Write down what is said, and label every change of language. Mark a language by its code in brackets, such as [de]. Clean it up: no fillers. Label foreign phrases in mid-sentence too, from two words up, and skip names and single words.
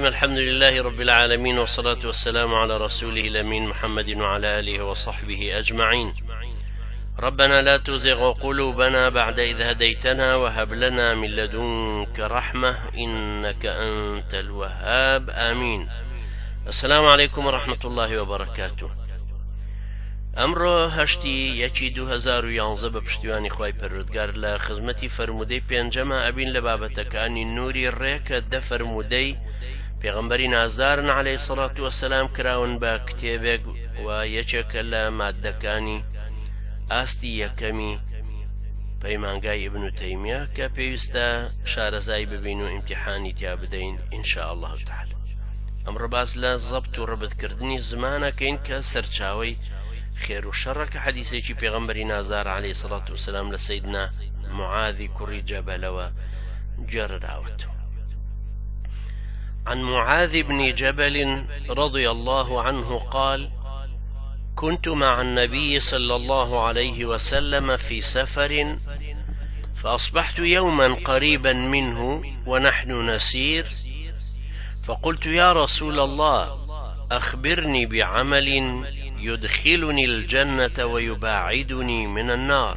[ar] الحمد لله رب العالمين، والصلاة والسلام على رسوله الأمين محمد وعلى آله وصحبه أجمعين. ربنا لا تزغ قلوبنا بعد إذ هديتنا وهب لنا من لدنك رحمة إنك أنت الوهاب، آمين. السلام عليكم ورحمة الله وبركاته. [ckb] ئەمڕۆ هەشتی یەکی 2011 بە پشتیوانی خوای پەروەردگار لە خزمەتی فەرموودەی پێنجەمە ئەبین لە بابەتەکانی نووری ڕێکە دە فەرموودەی پێغەمبەری نازدارن [ar] عەلەیهی سەڵات وەسەلام [ckb] کراون بە کتێبێک و یەکێکە لە ماددەکانی ئاستی یەکەمی پەیمانگای ئیبن تەیمیە کە پێویستە شارەزای ببین و ئیمتیحانی تیا بدەین [ar] ئینشاء الله تعالی. [ckb] ئەمڕۆ باس لە زەبط و ڕەبطکردنی زمانەکەین کە سەرچاوەی خێر و شەڕەکە حەدیثێکی پێغەمبەری نازدار [ar] عەلەیهی سەڵات وەسەلام [ckb] لە سەیدنا معاذی کوڕی جەبەلەوە جێڕراوەتەوە. [ar] عن معاذ بن جبل رضي الله عنه قال: كنت مع النبي صلى الله عليه وسلم في سفر، فأصبحت يوما قريبا منه ونحن نسير، فقلت: يا رسول الله، أخبرني بعمل يدخلني الجنة ويباعدني من النار.